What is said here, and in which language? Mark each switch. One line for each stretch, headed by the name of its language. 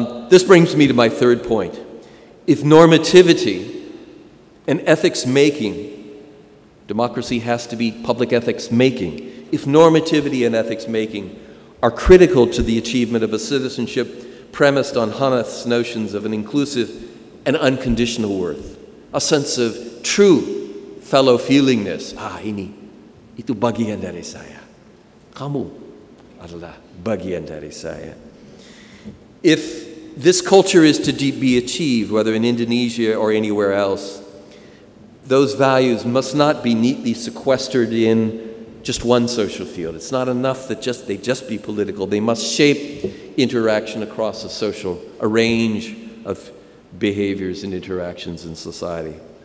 English: This brings me to my third point. If normativity and ethics making, democracy has to be public ethics making. If normativity and ethics making are critical to the achievement of a citizenship premised on Honneth's notions of an inclusive and unconditional worth, a sense of true fellow feelingness.
Indonesian: Itu bagian dari saya. Kamu adalah bagian dari saya.
English: If this culture is to be achieved, whether in Indonesia or anywhere else, those values must not be neatly sequestered in just one social field. It's not enough that they just be political. They must shape interaction across a range of behaviors and interactions in society.